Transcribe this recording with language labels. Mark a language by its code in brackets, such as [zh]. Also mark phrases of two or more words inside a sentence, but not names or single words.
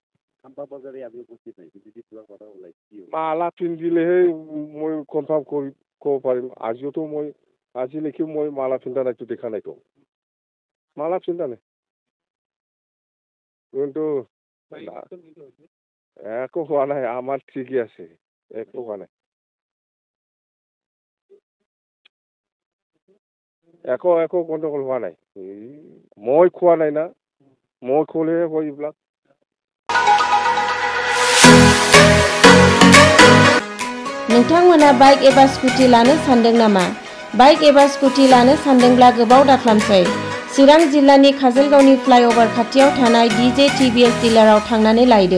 [as] মালা পিন্ধিলেহে মই কনফাৰ্ম ক'ব পাৰিম আজিলৈকে মই মালা পিন্ধা নাইতো দেখা নাইতো মালা পিন্ধা নাই কিন্তু একো হোৱা নাই আমাৰ ঠিকই আছে একো হোৱা নাই একো গণ্ডগোল হোৱা নাই মই খোৱা নাই না মই খোলেহে হয় এইবিলাক [brx] नोंथांमोना बाइक एबा स्कुटि लानो सानदों नामा बाइक एबा स्कुटि लानो सानदोंब्ला गोबाव दाख्लामसै। चिरां जिल्लानि काजलगावनि फ्लाइअभार खाथियाव थानाय DJ TVS डिलाराव थांनानै लायदो।